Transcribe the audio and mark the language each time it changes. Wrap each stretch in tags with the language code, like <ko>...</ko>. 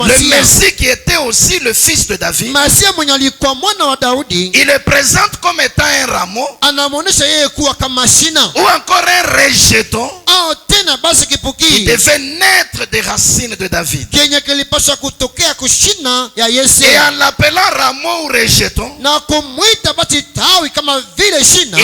<fr>Le Messie qui était aussi le fils de David.</fr> <sw>Masia mwenye alikuwa mwana wa Daudi.</sw> <fr>Il le présente comme étant un rameau.</fr> <sw>Anamuonesha yeye kuwa kama shina.</sw> <fr>Ou encore un rejeton.</fr> <sw>Au tena basi kipuki.</sw> <fr>Il devait naître des racines de David.</fr> <sw>Kenye kilipaswa kutokea kushina ya Yese.</sw> <fr>Et en l'appelant rameau ou rejeton.</fr> <sw>Na kumwita basi tawi kama vile shina.</sw>